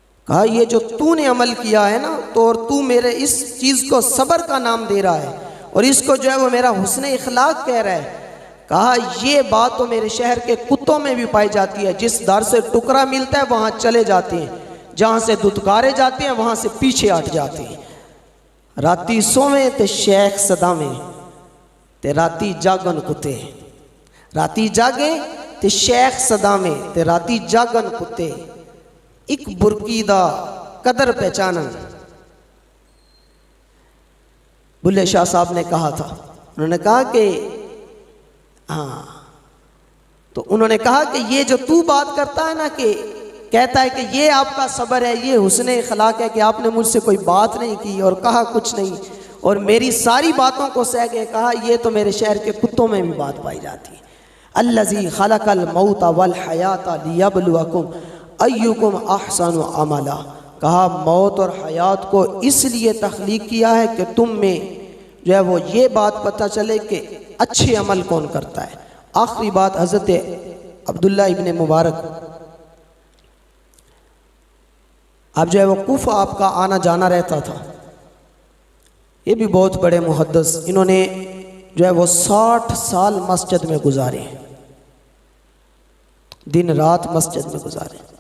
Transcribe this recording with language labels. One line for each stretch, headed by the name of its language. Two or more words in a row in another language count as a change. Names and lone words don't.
Hindi: कहा ये जो तूने अमल किया है ना, तो और तू मेरे इस चीज़ को सब्र का नाम दे रहा है और इसको जो है वो मेरा हुस्न इखलाक कह रहा है। कहा ये बात तो मेरे शहर के कुत्तों में भी पाई जाती है, जिस दर से टुकड़ा मिलता है वहाँ चले जाते हैं, जहाँ से दुत्कारे जाते हैं वहाँ से पीछे हट जाते हैं।
Punjabi: ਰਾਤੀ ਸੋਵੇ ਤੇ ਸ਼ੇਖ ਸਦਾਵੇ ਤੇ ਰਾਤੀ ਜਾਗਣ ਕੁੱਤੇ, ਰਾਤੀ ਜਾਗੇ ਤੇ ਸ਼ੇਖ ਸਦਾਵੇ ਤੇ ਰਾਤੀ ਜਾਗਣ ਕੁੱਤੇ, ਇੱਕ ਬੁਰਕੀ ਦਾ ਕਦਰ ਪਹਿਚਾਣਨ।
Hindi: बुल्ले शाह साहब ने कहा था, उन्होंने कहा कि हाँ, तो उन्होंने कहा कि ये जो तू बात करता है ना, कि कहता है कि ये आपका सब्र है, ये हुस्न इखलाक है कि आपने मुझसे कोई बात नहीं की और कहा कुछ नहीं और मेरी सारी बातों को सह के कहा, ये तो मेरे शहर के कुत्तों में भी बात पाई जाती है।
Arabic: الذي خلق الموت والحياة ليبلوكم أيكم أحسن عملا.
Hindi: कहा मौत और हयात को इसलिए तख्लीक किया है कि तुम में जो है वो ये बात पता चले कि अच्छे अमल कौन करता है। आखिरी बात, हज़रत अब्दुल्ला इब्ने मुबारक, अब जो है वो कूफा आपका आना जाना रहता था, ये भी बहुत बड़े मुहद्दिस, इन्होंने जो है वो 60 साल मस्जिद में गुजारे, दिन रात मस्जिद में गुजारे।